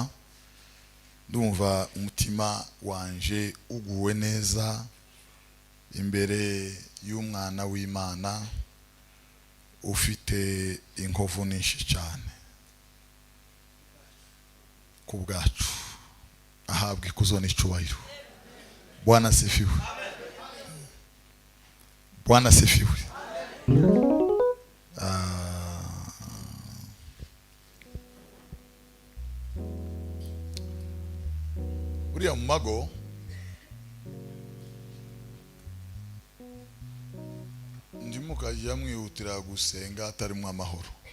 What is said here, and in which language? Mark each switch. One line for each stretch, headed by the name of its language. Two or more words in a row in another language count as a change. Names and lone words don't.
Rundi: Ndumva umutima wanje uguwe neza imbere y'umwana w'Imana ufite inkovu nyinshi cyane ku bwacu. Ahabwa ikuzo n'icyubahiro.
Swahili: Bwana asifiwe. Bwana asifiwe.
Rundi: Uriya mumago ndimo kajya mwihutira gusenga atarimo amahoro.